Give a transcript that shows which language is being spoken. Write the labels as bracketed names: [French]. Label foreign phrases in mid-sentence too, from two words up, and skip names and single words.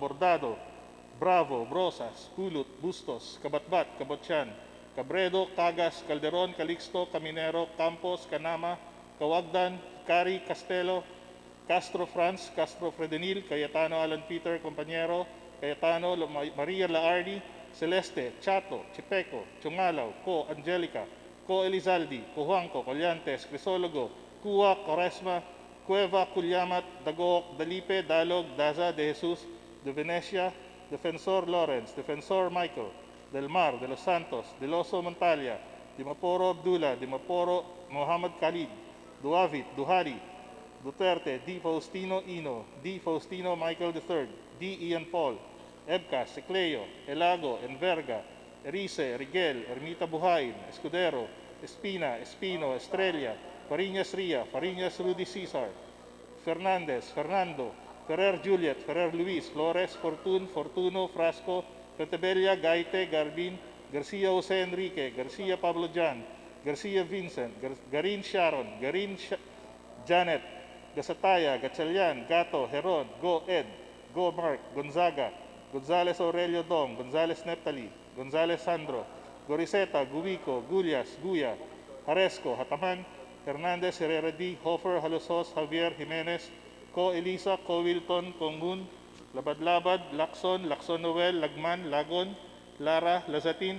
[Filipino] Bordado, Bravo, Brosas, Kulut, Bustos, Kabatbat, Kabotyan, Cabredo, Cagas, Calderon, Calixto, Caminero, Campos, Canama, Kawagdan, Cari, Castelo, Castro Franz, Castro Fredenil, Cayetano Alan Peter, Compañero, Cayetano Maria Laardi, Celeste, Chato, Chipeco, Chungalaw, Co Angelica, Co Elizaldi, Cojuanco, Collantes, Crisologo, Cua, Quaresma, Cueva, Culyamat, Dagoc, Dalipe, Dalog, Daza, De Jesus, De Venecia, Defensor Lawrence, Defensor Michael, Del Mar, De Los Santos, Del Oso Montalia, Dimaporo Abdullah, Dimaporo Muhammad Khalid, Duavit, Duhari, Duterte, D. Faustino Ino, D. Faustino Michael III, D. Ian Paul, Ebcas, Secleo, Elago, Enverga, Erice, Rigel, Ermita Buhain, Escudero, Espina, Espino, Estrella, Fariñas Ria, Fariñas Rudy Cesar, Fernandez, Fernando, Ferrer Juliet, Ferrer Luis, Flores, Fortun, Fortuno, Frasco, Petebella, Gaite, Garbin, Garcia Jose Enrique, Garcia Pablo Jan, Garcia Vincent, Garin Sharon, Garin Janet, Gasataya, Gatchalian, Gato, Heron, Go Ed, Go Mark, Gonzaga, Gonzales Aurelio Dong, Gonzales Neptali, Gonzales Sandro, Goriseta, Guico, Gullias, Guya, Haresco, Hataman, Hernandez, Herrera D, Hofer, Halosos, Javier, Jimenez, Co Elisa, Co Wilton, Congun, Labad-Labad, Lacson, Lacson Noel, Lagman, Lagon, Lara, Lazatin,